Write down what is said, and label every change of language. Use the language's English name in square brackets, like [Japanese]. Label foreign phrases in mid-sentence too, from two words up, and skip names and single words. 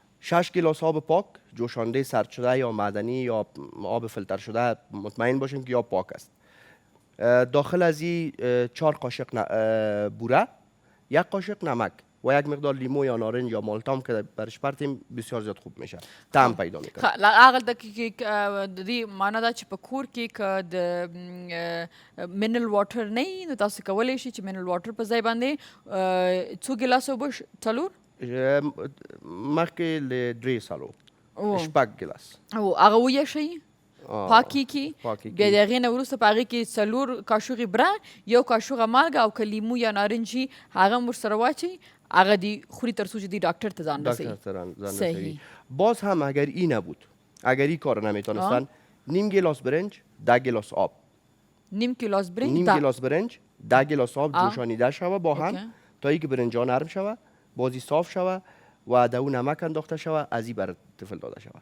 [Persian] 6 گیلاس آب پاک جوشانده سرد شده یا معدنی یا آب فیلتر شده مطمئن باشیم که یا پاک است. داخل از این 4 قاشق بوره، 1 قاشق نمک و 1 مقدار لیمو یا نارنج یا مالتام که برش پرتیم بسیار زیاد خوب میشه، طعم پیدا میکنه. [Pashto] هغه د دې معنا دا چې په کور کې که د [English] mineral water [Pashto] نه وي نو تاسو کولی شئ چې [English] mineral water [Pashto] په ځای باندې څو ګیلاس اوبه څلور مخکې له 3 سالو 6 ګیلاس او هغه ویشئ پاکی کی بیا د هغې نه وروسته په هغې کې 4 کاشوغې بره، 1 کاشوغه مالګه او که لیمو یا نارنج وي هغه هم ورسره واچوئ، هغه دی خوري تر څو چې دی ډاکټر ته ځان رسوي. صحیح. [Persian] باز هم اگر این نبود، اگر این کار نمیتونستن، نیم گیلاس برنج 10 گیلاس آب، نیم گیلاس برنج 10 گیلاس آب جوشانیده شوه با هم تا اینکه برنجا نرم شوه، بازی صاف شوه و در اون نمک انداخته شوه، از این بر طفل داده شوه.